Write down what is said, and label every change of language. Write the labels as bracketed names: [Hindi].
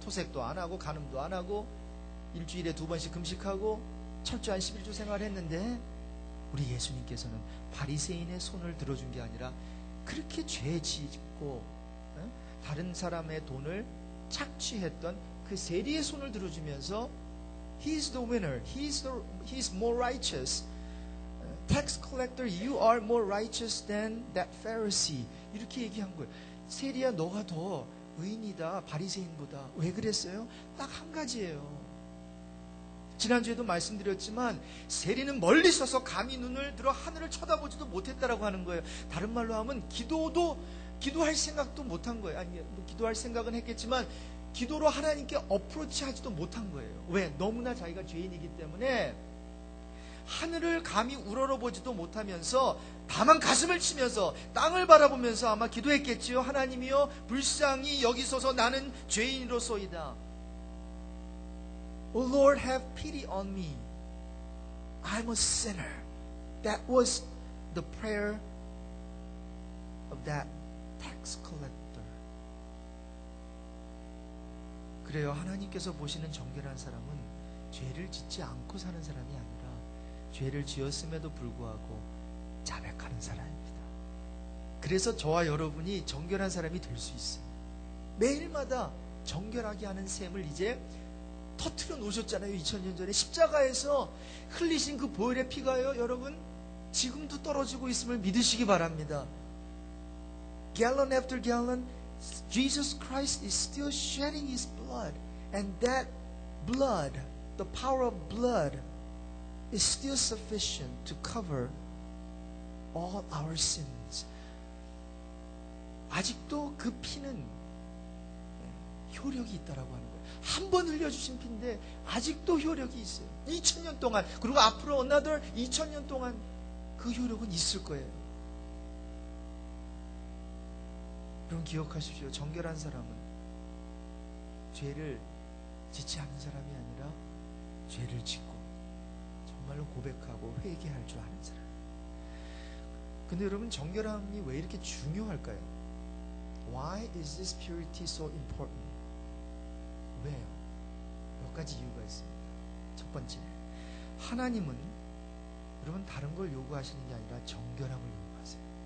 [Korean] 토색도 안 하고 간음도 안 하고 일주일에 2번씩 금식하고 철저한 11조 생활을 했는데, 우리 예수님께서는 바리새인의 손을 들어준 게 아니라 그렇게 죄 짓고 다른 사람의 돈을 착취했던 그 세리의 손을 들어주면서 [English] He's the winner. He's more righteous. Tax collector, you are more righteous than that Pharisee. [Korean] 이렇게 얘기한 거예요. 세리야, 너가 더 의인이다, 바리새인보다. 왜 그랬어요? 딱 한 가지예요. 지난주에도 말씀드렸지만 세리는 멀리 서서 감히 눈을 들어 하늘을 쳐다보지도 못했다라고 하는 거예요. 다른 말로 하면 기도할 생각도 못한 거예요. 아니, 기도할 생각은 했겠지만 기도로 하나님께 어프로치 하지도 못한 거예요. 왜? 너무나 자기가 죄인이기 때문에 하늘을 감히 우러러보지도 못하면서 다만 가슴을 치면서 땅을 바라보면서 아마 기도했겠지요. 하나님이여, 불쌍히 여기소서, 나는 죄인으로소이다. [English] Oh Lord, have pity on me. I'm a sinner. That was the prayer of that tax collector. [Korean] 그래요. 하나님께서 보시는 정결한 사람은 죄를 짓지 않고 사는 사람이 아니라 죄를 지었음에도 불구하고 자백하는 사람입니다. 그래서 저와 여러분이 정결한 사람이 될 수 있어요. 매일마다 정결하게 하는 셈을 이제 터트려 놓으셨잖아요. 2000년 전에 십자가에서 흘리신 그 보혈의 피가요, 여러분, 지금도 떨어지고 있음을 믿으시기 바랍니다. [English] Gallon after gallon, Jesus Christ is still shedding His blood. And that blood, the power of blood, is still sufficient to cover all our sins. [Korean] 아직도 그 피는 효력이 있다라고 하는 거예요. 한 번 흘려주신 피인데 아직도 효력이 있어요. 2000년 동안, 그리고 앞으로 another 2000년 동안 그 효력은 있을 거예요. 여러분, 기억하십시오. 정결한 사람은 죄를 짓지 않는 사람이 아니라 죄를 짓고 정말로 고백하고 회개할 줄 아는 사람. 근데 여러분, 정결함이 왜 이렇게 중요할까요? [English] Why is this purity so important? [Korean] 왜요? 몇 가지 이유가 있습니다. 첫 번째, 하나님은 여러분 다른 걸 요구하시는 게 아니라 정결함을 요구하세요.